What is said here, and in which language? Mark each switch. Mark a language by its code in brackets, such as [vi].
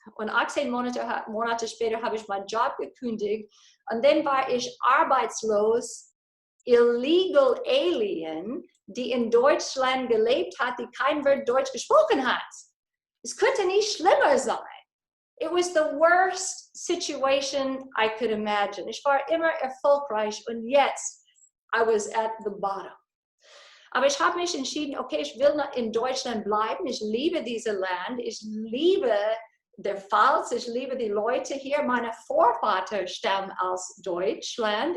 [de] Und 18 Monate später habe ich meinen Job gekündigt und dann war ich arbeitslos, illegal alien, die in Deutschland gelebt hat, die kein Wort Deutsch gesprochen hat. Es könnte nicht schlimmer sein. [en] It was the worst situation I could imagine. [de] Ich war immer erfolgreich und jetzt, [en] I was at the bottom. [de] Aber ich habe mich entschieden, okay, ich will in Deutschland bleiben. Ich liebe dieses Land. Ich liebe der Pfalz. Ich liebe die Leute hier. Meine Vorväter stammen aus Deutschland.